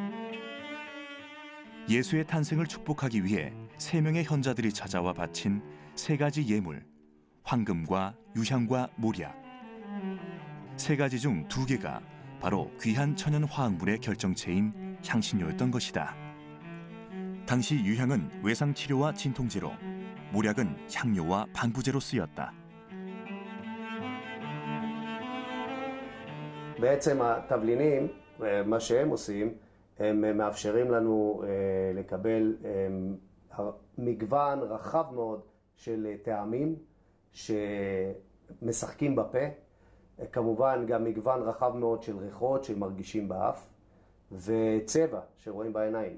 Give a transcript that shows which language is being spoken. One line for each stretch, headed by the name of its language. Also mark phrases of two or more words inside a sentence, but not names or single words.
Korean: 예수의 탄생을 축복하기 위해 3명의 현자들이 찾아와 바친 3가지 예물, 황금과 유향과 모략. 3가지 중 2개가 바로 귀한 천연 화학물의 결정체인 향신료였던 것이다. 당시 유향은 외상 치료와 진통제로, 모략은 향료와 방부제로 쓰였다.
Hebrew: בעצם התבלינים, מה שהם עושים, הם מאפשרים לנו לקבל מגוון רחב מאוד של טעמים שמשחקים בפה, כמובן גם מגוון רחב מאוד של ריחות שמרגישים באף, וצבע שרואים בעיניים.